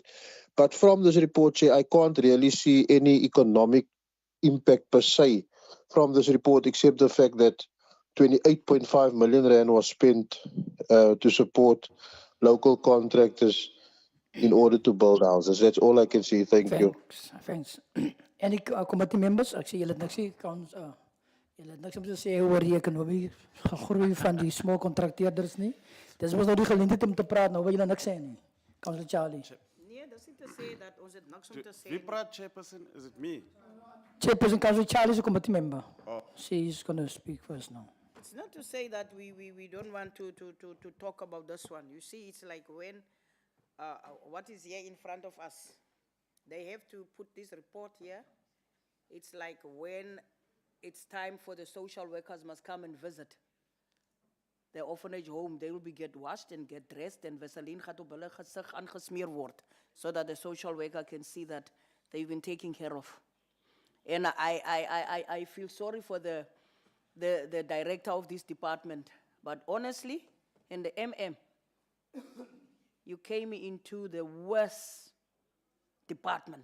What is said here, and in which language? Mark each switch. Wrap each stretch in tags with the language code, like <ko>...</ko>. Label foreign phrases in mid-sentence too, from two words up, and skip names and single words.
<en>But from this report, Chair, I can't really see any economic impact per se from this report, except the fact that 28.5 million rand was spent to support local contractors in order to build houses. That's all I can see. Thank you. Thanks. Any committee members?</en> <af>Ek sê julle het niks sê, julle het niks om te sê oor die ekonomie groei van die small contracteerders nie. Dis was nou die geleentheid om te praat, nou wil julle niks sê nie. Councillor Charlie. Nee, dis nie te sê dat ons het niks om te sê. Wie praat,</af> <en>Chairperson? Is it me? Chairperson Councillor Charlie is a committee member. Oh. She's going to speak first now. It's not to say that we don't want to talk about this one. You see, it's like when, what is here in front of us, they have to put this report here. It's like when it's time for the social workers must come and visit the orphanage home, they will be get washed and get dressed and Vaseline</en> <af>gaat op hulle gesig aangesmeer word,</af> <en>so that the social worker can see that they've been taken care of. And I feel sorry for the director of this department, but honestly, in the MM, you came into the worst department.</en>